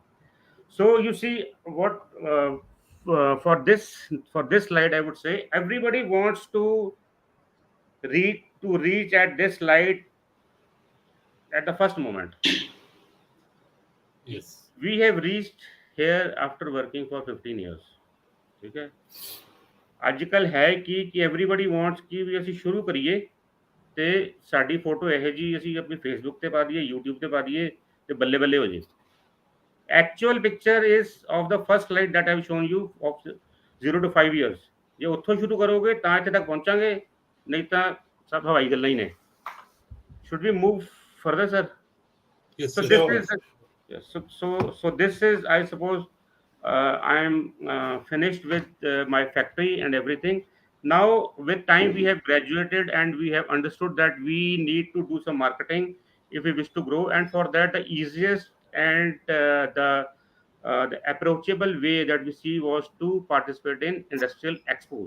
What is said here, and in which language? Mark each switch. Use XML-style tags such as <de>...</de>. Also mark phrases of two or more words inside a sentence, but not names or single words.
<en>So you see what for this slide, I would say everybody wants to reach at this slide at the first moment. Yes. We have reached here after working for 15 years.</en> <hi>ठीक है,</hi> <pa>ਅੱਜਕੱਲ ਹੈ ਕਿ</pa> <en>everybody wants</en> <pa>ਕਿ ਵੀ ਅਸੀਂ ਸ਼ੁਰੂ ਕਰੀਏ ਤੇ ਸਾਡੀ ਫੋਟੋ ਇਹੋ ਜੀ ਅਸੀਂ ਆਪਣੀ ਫੇਸਬੁੱਕ ਤੇ ਪਾ ਦਈਏ, YouTube ਤੇ ਪਾ ਦਈਏ ਤੇ ਬੱਲੇ ਬੱਲੇ ਹੋ ਜੇ.</pa> <en>Actual picture is of the first slide that I have shown you of 0 to 5 years.</en> <pa>ਜੇ ਉੱਥੋਂ ਸ਼ੁਰੂ ਕਰੋਗੇ ਤਾਂ ਇੱਥੇ ਤੱਕ ਪਹੁੰਚਾਂਗੇ, ਨਹੀਂ ਤਾਂ ਸਭ ਹਵਾਈ ਗੱਲਾਂ ਹੀ ਨੇ.</pa> <en>Should we move further, sir? Yes, So sir. this Sure. is yes, so this is, I suppose, I am finished with my factory and everything. Now with time we have graduated and we have understood that we need to do some marketing if we wish to grow, and for that the easiest and the approachable way that we see was to participate in industrial expos.</en>